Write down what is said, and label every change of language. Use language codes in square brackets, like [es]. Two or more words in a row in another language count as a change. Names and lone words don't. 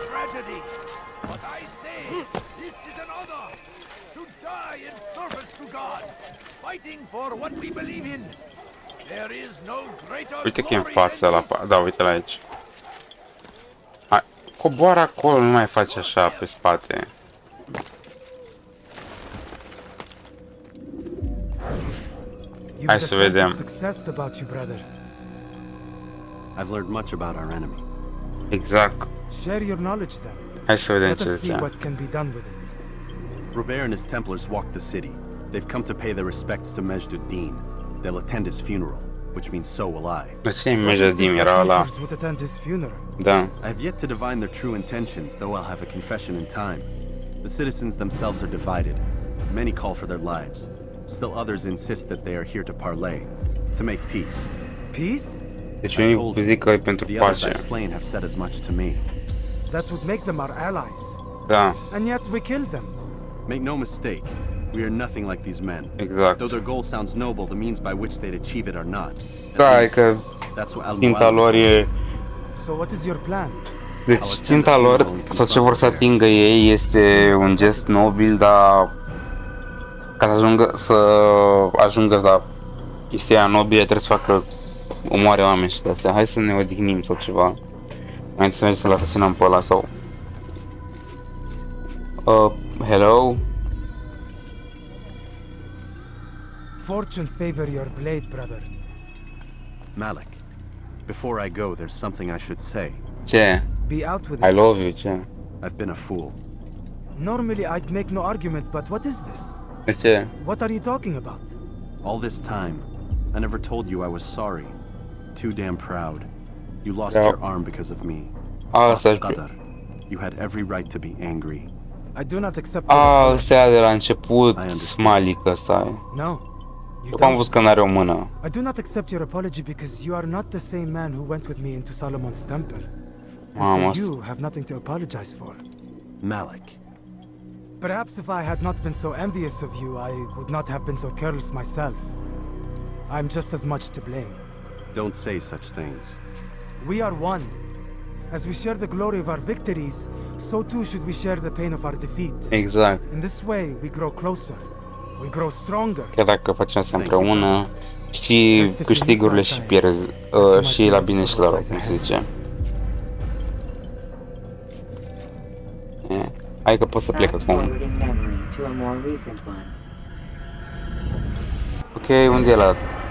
[ro] Uite că e în față la... Da, uite la aici. Hai, coboară acolo, nu mai faci așa pe spate. Hai să vedem. [en] I've learned much about our enemy. [ro] Exact. [en] Share your knowledge then. [ro] Hai să vedem [en] Let [ro] ce [en] us see [ro] zicea. [en] what can be done with it. Robert and his Templars walked the city. They've come to pay their respects to Majd-ud-Din. They'll attend his funeral, which means so will I. [ro] De ce Majd-ud-Din era ăla? [en] Would attend his funeral. [ro] Da. [en] I have yet to divine their true intentions, though I'll have a confession in time. The citizens themselves are divided. Many call for their lives. Still others insist that they are here to parley, to make peace. Peace? [ro] Deci unii zic că e pentru [en] The others [ro] pace. [en] I've slain have said as much to me. That would make them our allies. [ro] Da. [en] And yet we killed them. Make no mistake, we are nothing like these men. [ro] Exact. [en] Though their goal sounds noble, the means by which they'd achieve it are not. [ro] Da, e că ținta lor e... [en] So what is your plan? [ro] Deci ținta lor, sau ce vor să atingă ei, este un gest nobil, dar ca să ajungă la chestia nobilă trebuie să facă omoare oameni și de astea. Hai să ne odihnim sau ceva. Mai să mergem să-l asasinăm pe ăla sau... [en] hello? Fortune favor your blade, brother. Malik, before I go, there's something I should say. [ro] Ce? [en] Be out with I it. love you, ce? I've been a fool. Normally I'd make no argument, but what is this? [ro] De ce? [en] What are you talking about? All this time, I never told you I was sorry. Too damn proud. You lost Yep. your arm because of me. [ro] Asta [en] Qadar. You had every right to be angry. I do not accept. [ro] Ăsta de la început, Malik ăsta e. [en] No. [ro] Eu am văzut că n-are o mână. [en] I do not accept your apology because you are not the same man who went with me into Solomon's temple. And so you have nothing to apologize for. Malik. Perhaps if I had not been so envious of you, I would not have been so careless myself. I'm just as much to blame. Don't say such things. We are one. As we share the glory of our victories, so too should we share the pain of our defeat. [ro] Exact. [en] In this way, we grow closer. We grow stronger. [ro] Chiar dacă facem asta împreună, și câștigurile și și la bine și la rău, cum se zice. Hai că pot să plec acum. Ok, unde e ăla?